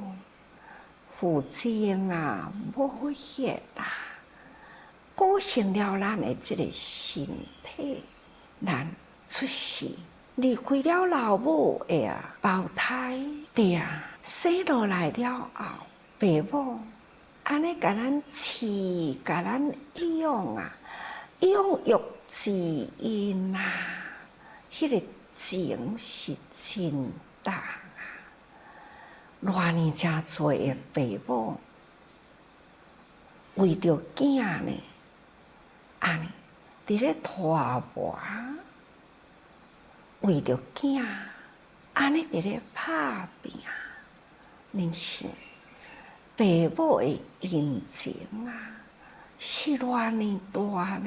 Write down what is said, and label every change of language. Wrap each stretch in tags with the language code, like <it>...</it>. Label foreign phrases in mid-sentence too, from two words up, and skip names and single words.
<nan>父精啊，母血啊，构成了咱的这个身体。咱出世，离开了老母的胞胎，对啊，生落来了后，父母安尼甲咱饲，甲咱养啊，养育之因啊，迄个情是真重啊！偌尼正多的父母，为着囝呢，安尼伫咧拖磨，为着囝，安尼伫咧拍拼，恁想父母的恩情啊，是偌尼大呢？</nan>